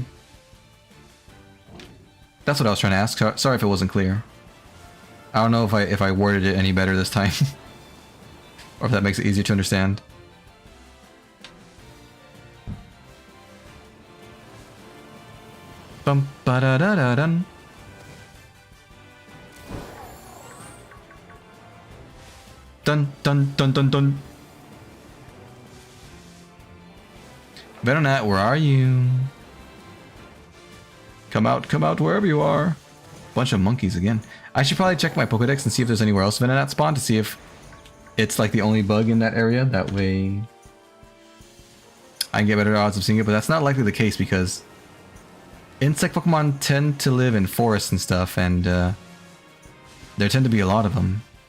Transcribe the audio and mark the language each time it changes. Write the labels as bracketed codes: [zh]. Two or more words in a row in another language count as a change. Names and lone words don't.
[en] That's what I was trying to ask. Sorry if it wasn't clear. I don't know if I worded it any better this time. Or if that makes it easier to understand. Bum ba da da da dun. Dun dun dun dun dun. Venonat, where are you? Come out, wherever you are. Bunch of monkeys again. I should probably check my Pokedex and see if there's anywhere else Venonat spawned to see if it's like the only bug in that area. That way I can get better odds of seeing it, but that's not likely the case because insect Pokemon tend to live in forests and stuff, and there tend to be a lot of them.